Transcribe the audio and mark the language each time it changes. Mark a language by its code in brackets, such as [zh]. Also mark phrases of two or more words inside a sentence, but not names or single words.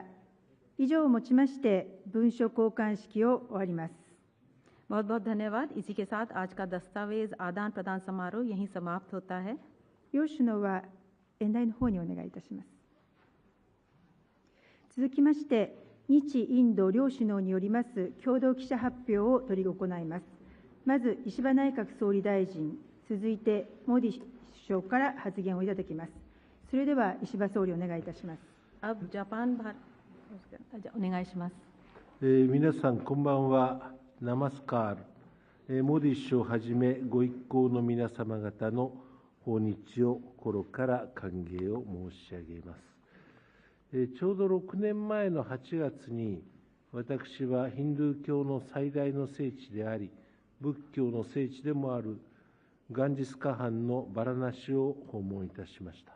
[ja] 以上をもちまして文書交換式を終わります。 [hi] बहुत बहुत धन्यवाद। इसी के साथ आज का दस्तावेज आदान प्रदान समारोह यहीं समाप्त होता है। [ja] 両首脳は演台の方にお願いいたします。続きまして日インド両首脳によります共同記者発表を執り行います。まず、石破内閣総理大臣、続いて、モディ首相から発言をいただきます。それでは、石破総理、お願いいたします。 [hi] अब जापान भारत お願いします。 [ja] 皆さん、こんばんは。ナマスカール。モディ首相をはじめ、ご一行の皆様方の訪日を心から歓迎を申し上げます。ちょうど6年前の8月に、私はヒンドゥー教の最大の聖地であり、仏教の聖地でもあるガンジス河畔のバラナシを訪問いたしました。